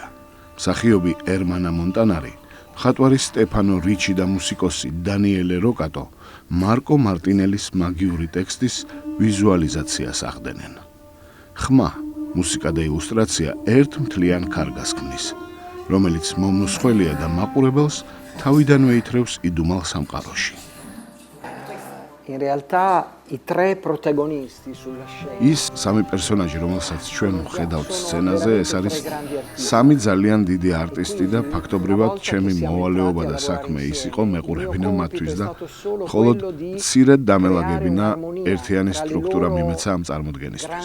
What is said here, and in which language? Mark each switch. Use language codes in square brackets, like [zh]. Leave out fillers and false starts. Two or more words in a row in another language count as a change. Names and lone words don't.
[ka] მსახიობი ერმანა მონტანარი, მხატვარი სტეფანო რიჩი და მუსიკოსი დანიელე როკატო მარკო მარტინელის მაგიური ტექსტის ვიზუალიზაციას ახდენენ. ხმა, მუსიკა და ილუსტრაცია ერთ მთლიან კარგას ქმნის, რომელიც მომნუსხველია და მაყურებელს თავიდანვე ითრევს იდუმალ სამყაროში. [it] In realtà i 3 protagonisti sulla scena. [ka] ის 3 პერსონაჟი, რომელსაც ჩვენ ვხედავთ სცენაზე, ეს არის 3 ძალიან დიდი არტისტი და ფაქტობრივად ჩემი მოვალეობა და საქმე ის იყო მეყურებინა მათთვის და მხოლოდ მცირედ დამელაგებინა ერთიანი სტრუქტურა მიმეცა ამ წარმოდგენისთვის.